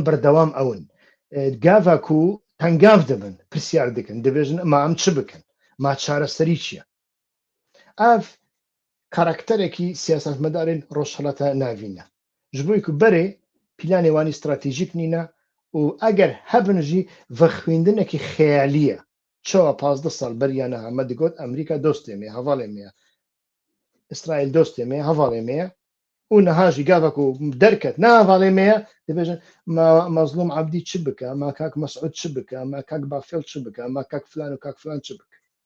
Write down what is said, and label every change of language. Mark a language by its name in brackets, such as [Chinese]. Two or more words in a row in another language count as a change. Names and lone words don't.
[Kurdish] بەردەوام ئەون گاڤک و هەنگاو دەبن پرسیار دەکەن دەبێژن ما ئەم چ بکەن ما چارەسەری چییە ئاف کاراکتەرێکی سیاسەتمەدارین ڕۆژهەڵەتە ناوینە ji bo ku berê planê wanî stratejîk nîne û eger hebin jî ve xwîndinekî xeyalî ye çawa 15 sal beriyane me digot Emerîka dostê me hevalê me ye İsraîl dostê me hevalê me ye û niha jî gavek ku derket ne hevalê me ye dibêjin mazlûm Ebdî çi bike me kak Mesûd çi bike me kak Bafêl çi bike me kak filan û kak filan çi bike